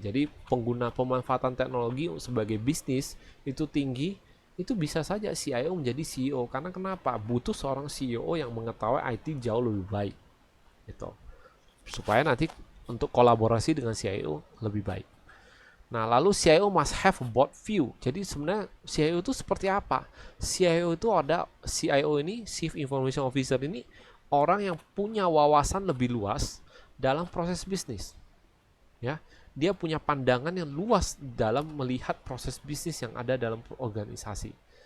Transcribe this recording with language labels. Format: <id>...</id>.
<id>Jadi pengguna pemanfaatan teknologi sebagai bisnis itu tinggi, itu bisa saja CIO menjadi CEO. Karena kenapa? Butuh seorang CEO yang mengetahui IT jauh lebih baik. Gitu. Supaya nanti untuk kolaborasi dengan CIO lebih baik. Nah, lalu</id> <en>CIO must have a broad view.</en> <id>Jadi sebenarnya CIO itu seperti apa? CIO itu ada, CIO ini, Chief Information Officer ini, orang yang punya wawasan lebih luas dalam proses bisnis. Ya, dia punya pandangan yang luas dalam melihat proses bisnis yang ada dalam organisasi.</id>